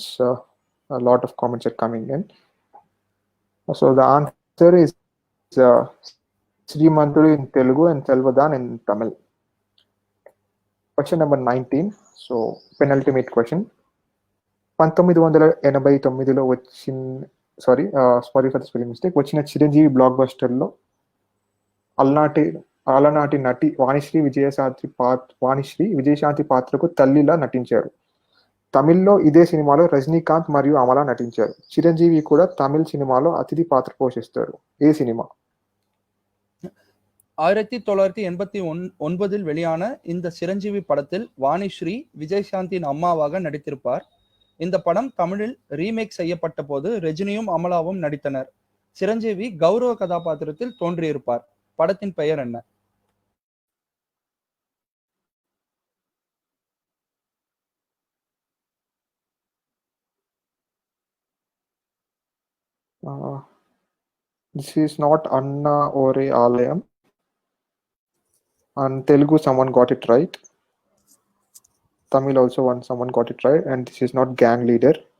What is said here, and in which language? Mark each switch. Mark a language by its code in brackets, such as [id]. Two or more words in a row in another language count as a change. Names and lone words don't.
[en] A lot of comments are coming in. So the answer is Srimantudu in Telugu and Selvadan in Tamil. Question number 19. So penultimate question. 1989లో sorry for the spelling mistake. [te] వచ్చిన చిరంజీవి [en] block buster [te] లో అలనాటి నటి వాణిశ్రీ విజయశాంతి పాత్రకు తల్లిలా నటించారు. తమిళ్లో ఇదే సినిమాలో రజనీకాంత్ మరియు అమల నటించారు. చిరంజీవి కూడా తమిళ సినిమాలో అతిథి పాత్ర పోషిస్తారు. ఏ సినిమా? [ta] 1989 வெளியான இந்த சிரஞ்சீவி படத்தில் வாணிஸ்ரீ விஜயசாந்தின் அம்மாவாக நடித்திருப்பார். இந்த படம் தமிழில் ரீமேக் செய்யப்பட்ட போது ரஜினியும் அமலாவும் நடித்தனர். சிரஞ்சீவி கௌரவ கதாபாத்திரத்தில் தோன்றியிருப்பார். படத்தின் பெயர் என்ன? [en] This is not Anna Ore Alayam. On Telugu, someone got it right. Tamil also someone got it right, and this is not Gang Leader.